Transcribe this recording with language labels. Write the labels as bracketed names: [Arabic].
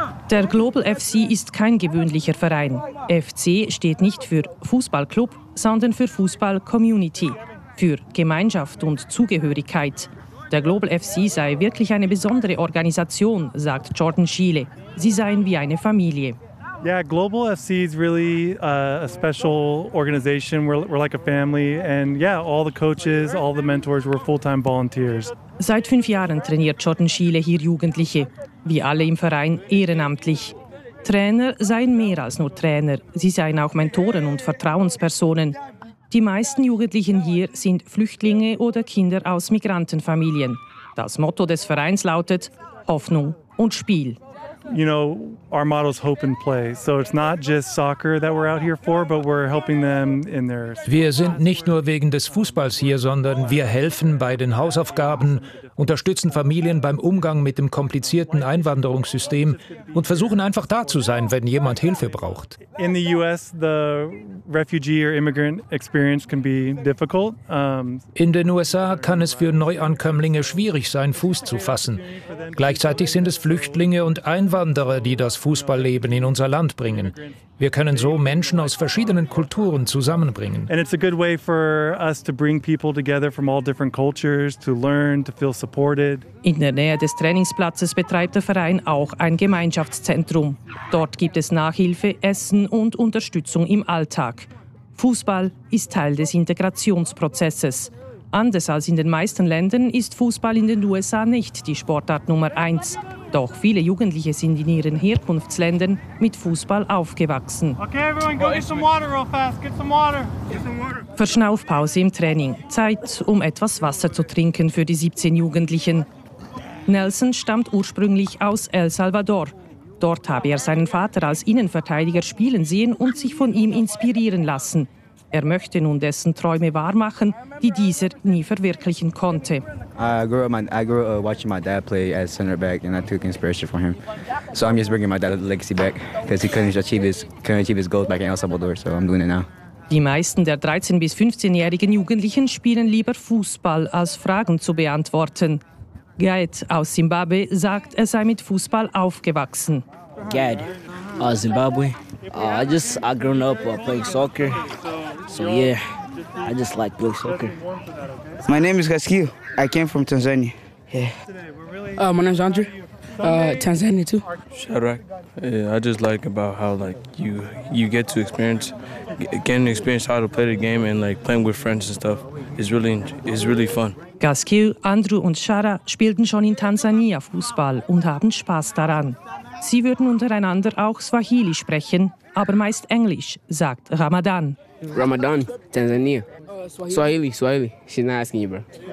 [German] Der Global FC ist kein gewöhnlicher Verein. FC steht nicht für Fußballclub, sondern für Fußball-Community, für Gemeinschaft und Zugehörigkeit. Der Global FC sei wirklich eine besondere Organisation, sagt Jordan Schiele. Sie seien wie eine Familie. [English] Yeah, Global FC is really a special organization. We're like a family, and yeah, all the coaches, all the mentors, we're full-time volunteers. [German] Seit 5 Jahren trainiert Jordan Schiele hier Jugendliche, wie alle im Verein ehrenamtlich. Trainer seien mehr als nur Trainer, sie seien auch Mentoren und Vertrauenspersonen. Die meisten Jugendlichen hier sind Flüchtlinge oder Kinder aus Migrantenfamilien. Das Motto des Vereins lautet Hoffnung und Spiel. [English] You know, our motto is hope and play. So it's not just soccer that we're out here for, but we're helping them in their. [German] Wir sind nicht nur wegen des Fußballs hier, sondern wir helfen bei den Hausaufgaben, unterstützen Familien beim Umgang mit dem komplizierten Einwanderungssystem und versuchen einfach da zu sein, wenn jemand Hilfe braucht. [English] In the US, the refugee or immigrant experience can be difficult. [German] In den USA kann es für Neuankömmlinge schwierig sein, Fuß zu fassen. Gleichzeitig sind es Flüchtlinge und Einwanderer, die das Fußballleben in unser Land bringen. Wir können so Menschen aus verschiedenen Kulturen zusammenbringen. [English] And it's a good way for us to bring people together from all different cultures to learn, to feel supported. [German] In der Nähe des Trainingsplatzes betreibt der Verein auch ein Gemeinschaftszentrum. Dort gibt es Nachhilfe, Essen und Unterstützung im Alltag. Fußball ist Teil des Integrationsprozesses. Anders als in den meisten Ländern ist Fußball in den USA nicht die Sportart Nummer 1. Doch viele Jugendliche sind in ihren Herkunftsländern mit Fußball aufgewachsen. [English] Okay, everyone, go get some water real fast. Get some water. Get some water. [German] Verschnaufpause im Training. Zeit, um etwas Wasser zu trinken für die 17 Jugendlichen. Nelson stammt ursprünglich aus El Salvador. Dort habe er seinen Vater als Innenverteidiger spielen sehen und sich von ihm inspirieren lassen. Er möchte nun dessen Träume wahrmachen, die dieser nie verwirklichen konnte. [English] I grew up watching my dad play as center back, and I took inspiration from him. So I'm just bringing my dad's legacy back, because he couldn't achieve his goals back in El Salvador. So I'm doing it now. [German] Die meisten der 13- bis 15-jährigen Jugendlichen spielen lieber Fußball, als Fragen zu beantworten. Gad aus Zimbabwe sagt, er sei mit Fußball aufgewachsen. Gad aus Zimbabwe. [English] I grew up playing soccer. So yeah, I just like playing soccer. My name is Gaskil. I came from Tanzania. Yeah. My name is Andrew. Tanzania too. Shadrach. I just like about how like you get to experience, getting to experience how to play the game and like playing with friends and stuff is really fun. [German] Gaskil, Andrew und Shara spielten schon in Tansania Fußball und haben Spaß daran. Sie würden untereinander auch Swahili sprechen, aber meist Englisch, sagt Ramadan. [English] Ramadan, Tanzania. Swahili. She's not asking you, bro.